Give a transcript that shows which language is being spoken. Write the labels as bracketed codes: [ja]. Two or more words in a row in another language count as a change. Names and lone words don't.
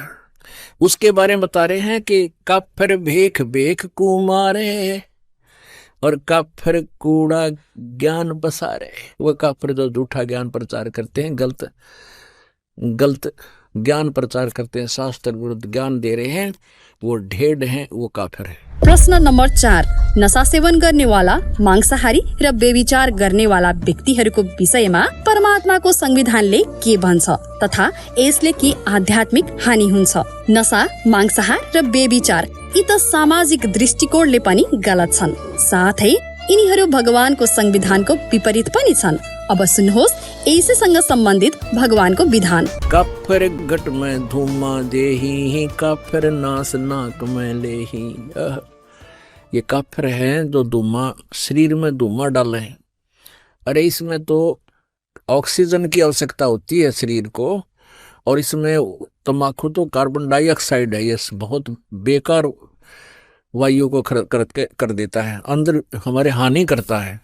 [hi] उसके बारे में बता रहे हैं कि काफिर भेख भेख को मारे और काफिर कूड़ा ज्ञान बसारे। वह काफिर जो झूठा ज्ञान प्रचार करते हैं, गलत ज्ञान प्रचार करते हैं, शास्त्र विरुद्ध ज्ञान दे रहे हैं, वो ढेड हैं, वो काफिर है। [ne] प्रश्न नम्बर 4, नशा सेवन गर्नेवाला, मांसाहारी र व्यभिचार गर्नेवाला व्यक्तिहरूको विषयमा परमात्माको संविधानले के भन्छ तथा यसले के आध्यात्मिक हानि हुन्छ? नशा, मांसाहार र व्यभिचार यी त सामाजिक दृष्टिकोणले पनि गलत छन्, साथै यिनीहरू भगवानको संविधानको विपरीत पनि छन्। अब सुन्नुहोस् यसैसँग सम्बन्धित भगवानको विधान। [hi] काफिर घट में धूमा देही, काफिर नास नाक में लेही। ये काफिर हैं जो धूमा शरीर में धूमा डाले हैं। अरे इसमें तो ऑक्सीजन की आवश्यकता होती है शरीर को, और इसमें तम्बाकू तो [en] carbon dioxide [hi] है, ये बहुत बेकार वायु को कर देता है, अंदर हमारे हानि करता है।